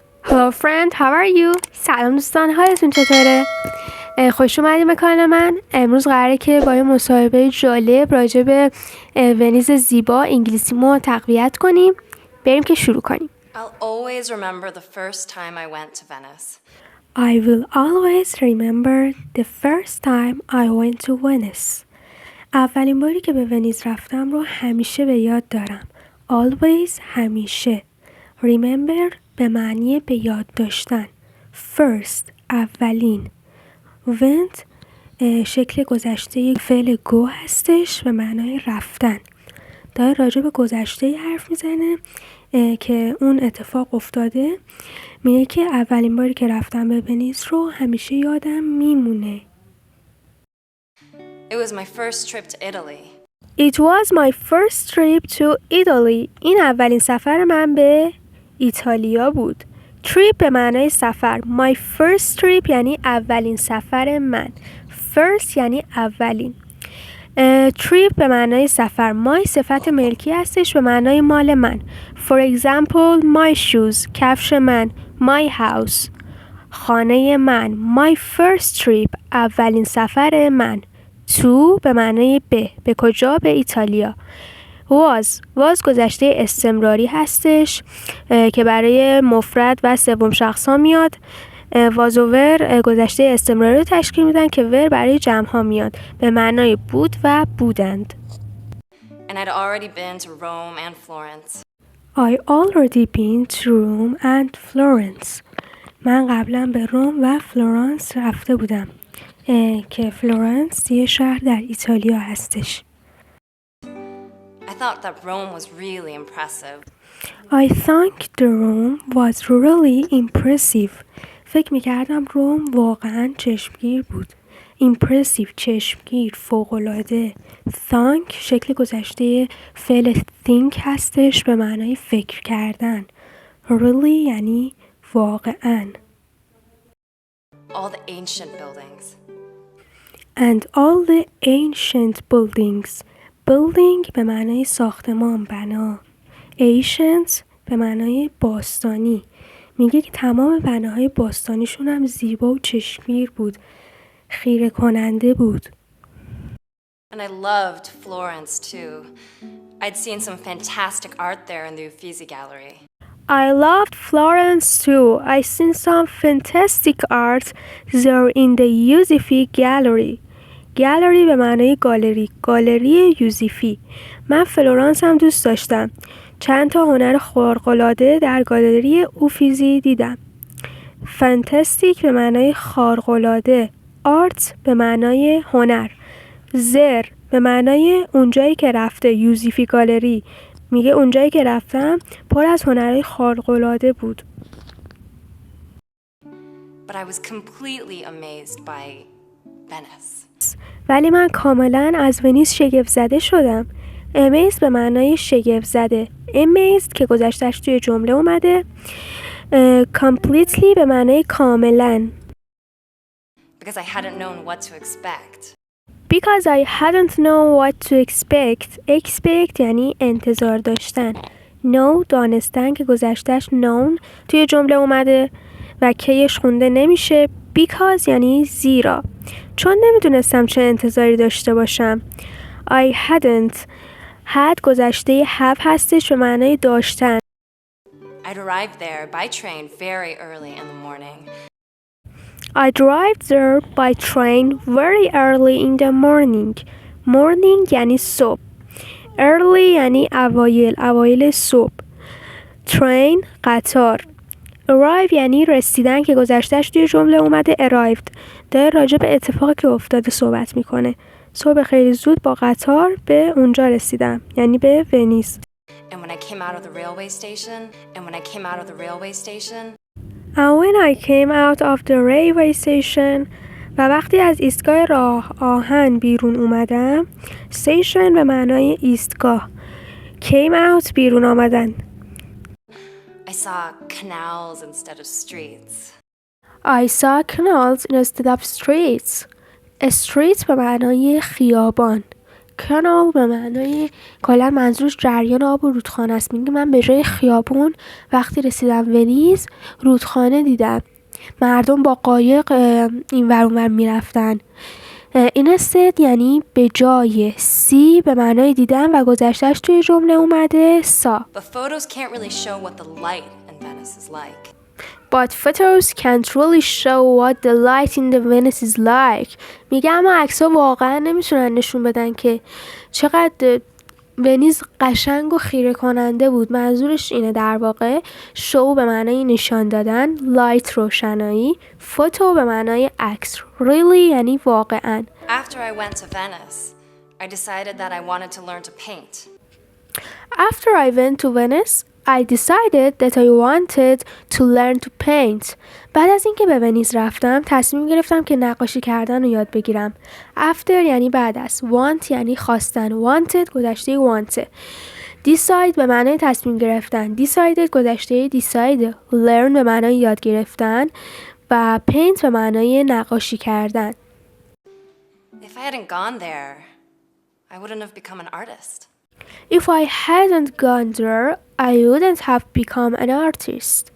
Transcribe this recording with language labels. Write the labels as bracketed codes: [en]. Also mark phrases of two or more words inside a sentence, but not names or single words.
[en] Hello friend, how are you? [fa] سلام دوستان، حالتون چطوره؟ خوش اومدیم به کانال من. امروز قراره که با یه مصاحبه جالب راجع به ونیز زیبا انگلیسیمو تقویت کنیم. بریم که شروع کنیم. [en] I'll always remember the first time I went to Venice. I will always remember the first time I went to Venice. [fa] اولین باری که به ونیز رفتم رو همیشه به یاد دارم. Always، همیشه. Remember به معنی به یاد داشتن. First، اولین. Went شکل گذشته فعل go هستش به معنای رفتن. داره راجع به گذشته حرف میزنه که اون اتفاق افتاده. میگه که اولین باری که رفتم به ونیز رو همیشه یادم میمونه. [en] It was my first trip to Italy. It was my first trip to Italy. [fa] این اولین سفر من به ایتالیا بود. Trip به معنای سفر. [en] My first trip [fa] یعنی اولین سفر من. First یعنی اولین. Trip به معنای سفر. My صفت ملکی هستش به معنای مال من. [en] For example, my shoes. [fa] کفش من. [en] My house. [fa] خانه من. [en] My first trip. [fa] اولین سفر من. To به معنای به کجا؟ به ایتالیا. was گذشته استمراری هستش که برای مفرد و سوم شخص ها میاد. was و were گذشته استمراری رو تشکیل میدن که were برای جمع ها میاد به معنای بود و بودند. [en] And I'd already been to Rome and Florence. I already been to Rome and Florence. [fa] من قبلا به روم و فلورانس رفته بودم که فلورانس یه شهر در ایتالیا هستش. [en] I thought that Rome was really impressive. I think the Rome was really impressive. [fa] فکر میکردم روم واقعا چشمگیر بود. Impressive چشمگیر، فوق‌العاده. Think شکل گذشته فعل think هستش به معنای فکر کردن. Really یعنی واقعا. [en] All the ancient buildings. And all the ancient buildings. [fa] Building به معنای ساختمان، بنا. Ancient به معنای باستانی. میگه که تمام بناهای باستانیشون هم زیبا و چشمگیر بود. خیره کننده بود. [en] And I loved Florence too. I'd seen some fantastic art there in the Uffizi Gallery. I loved Florence too. I seen some fantastic art there in the Uffizi Gallery. [fa] گالری به معنای گالری. گالری یوزیفی. من فلورانس هم دوست داشتم. چند تا هنر خارق‌العاده در گالری اوفیزی دیدم. فانتاستیک به معنای خارق‌العاده. آرت به معنای هنر. زر به معنای اونجایی که رفته. یوزیفی گالری میگه اونجایی که رفتم پر از هنرهای خارق‌العاده بود. [en] But I was completely amazed by Venice. [fa] ولی من کاملا از ونیز شگفت زده شدم. amazed به معنای شگفت زده. amazed که گذشتش توی جمله اومده. completely به معنای کاملا. [en] Because I hadn't known what to expect. Because I hadn't known what to expect. [fa] expect یعنی انتظار داشتن. know دانستن که گذشتش known توی جمله اومده و کیش خونده نمیشه. Because یعنی زیرا. چون نمیدونستم چه انتظاری داشته باشم. [en] I hadn't. [fa] had گذشته have هستش به معنای داشتن. [en] I'd arrived there by train very early in the morning. I arrived there by train very early in the morning. [fa] Morning یعنی صبح. Early یعنی اوایل صبح. Train قطار. Arrive یعنی رسیدن که گذشتش توی جمله اومده arrived. داره راجع به اتفاقی که افتاده صحبت میکنه. صبح خیلی زود با قطار به اونجا رسیدم. یعنی به ونیز. [en] And when I came out of the railway station, [fa] و وقتی از ایستگاه راه آهن بیرون اومدم. Station به معنای ایستگاه. [en] Came out [fa] بیرون آمدن. [en] I saw canals instead of streets. I saw canals instead of streets. [fa] Street به معنای خیابان. canal به معنای کلا منظورش جریان آب و رودخانه است. میگه من به جای خیابون وقتی رسیدم ونیز رودخانه دیدم، مردم با قایق این ور اون ور میرفتن. instead یعنی به جای، see به معنای دیدن و گذشتهش توی جمله اومده saw. [en] But photos can't really show what the light in Venice is like. But photos can't really show what the light in the Venice is like. [fa] میگه اما عکس‌ها واقعا نمیتونن نشون بدن که چقدر ونیز قشنگ و خیره کننده بود. منظورش اینه در واقع. show به معنای نشان دادن، light روشنایی، photo به معنای عکس. really یعنی واقعا. [en] After I went to Venice, I decided that I wanted to learn to paint. After I went to Venice, I decided that I wanted to learn to paint. [fa] بعد از اینکه به ونیز رفتم تصمیم گرفتم که نقاشی کردن رو یاد بگیرم. After یعنی بعد از. Want یعنی خواستن. Wanted گذشته want. Decide به معنای تصمیم گرفتن. Decided گذشته decide. Learn به معنای یاد گرفتن و paint به معنای نقاشی کردن. [en] If I hadn't gone there, I wouldn't have become an artist. If I hadn't gone there, I wouldn't have become an artist.